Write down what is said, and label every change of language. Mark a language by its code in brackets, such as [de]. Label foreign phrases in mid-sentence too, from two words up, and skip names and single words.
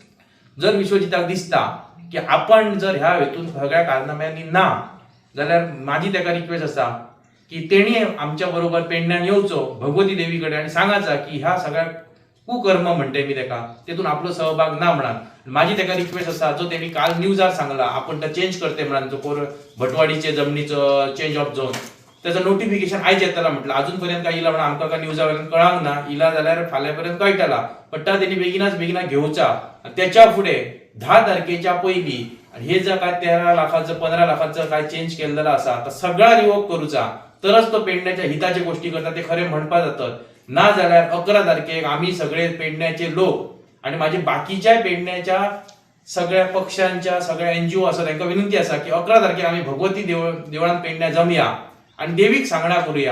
[kok] जर विश्वजिताक दिसता की आपण जर ह्या हेतून सगळ्या कारनाम्यांनी ना जाल्यार माझी ताका रिक्वेस्ट आसा की तेणी आमच्या बरोबर पेडण्यान येवचो भगवती देवी कडेन आणि सांगायचा की ह्या सगळ्या कुकर्म म्हणते मी ताका तेतून आपलो सहभाग ना म्हणून. माझी ताका रिक्वेस्ट आसा जो तेणी काल न्यूजार सांगला आपण तो चेंज करते म्हणून जो कोर भटवाडीचे जमनीचो [en] change of zone [kok] त्याचं नोटिफिकेशन आयज येतला म्हटलं अजूनपर्यंत काय इला म्हणून आमकां काय न्यूजावयल्यान कळांक ना, इला जाल्यार फाल्यांपर्यंत कळटला पण तेणी बेगीना घेवचा. त्याच्या फुडें 10 तारखेच्या पयलीं हे जर काय 13 लाखाचं 15 लाखाचं काय चेंज केलेलं आसा तर सगळा रिवोक करूचा तरच तो पेडण्याच्या हिताचे गोष्टी करता ते खरे म्हणपा जातात. ना जाल्यार 11 तारखेक आम्ही सगळे पेडण्याचे लोक आणि माझे बाकीच्या पेडण्याच्या सगळ्या पक्षांच्या सगळ्या NGO आसा तांकां विनंती आसा की 11 तारखेक आम्ही भगवती देवळान पेडण्या जमया आणि देवीक सांगणा करूया.